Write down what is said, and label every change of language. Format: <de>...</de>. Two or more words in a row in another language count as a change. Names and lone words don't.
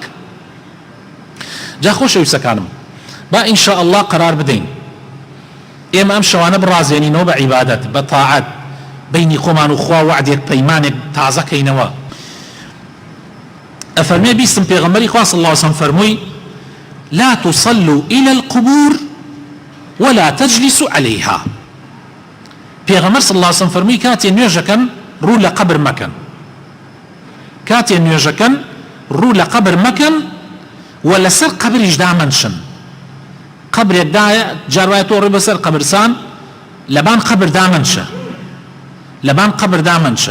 <ckb>جا خۆشەویستەکانم با</ckb> <ar>ئینشاء الله</ar> <ckb>قرار بدەین ئێمە ئەم شەوانە بڕازێنینەوە بە عیبادەت بە تاعەت بینی خۆمان و خوا وعدێک پەیمانێک تازەکەینەوە. ئەفەرمێ بیستم پێغەمبەری خوا</ckb> <ar>صلی الله علیه وسلم</ar> <ckb>فەرمووی</ckb> <ar>لا تصلوا إلى القبور ولا تجلسوا عليها.</ar> <ckb>پێغەمبەر</ckb> <ar>صلی الله علیه وسلم</ar> <ckb>فەرمووی کاتێ نوێژەکەن ڕوو لە قەبر مەکەن، کاتێ نوێژەکەن ڕوو لە قەبر مەکەن و لەسەر قەبریش دامەنشن. قبرێک دایە جاروایە تۆ ڕێ بەسەر قەبرستان لەبان قەبر دامەنشە، لەبان قەبر دامەنشە.</ckb>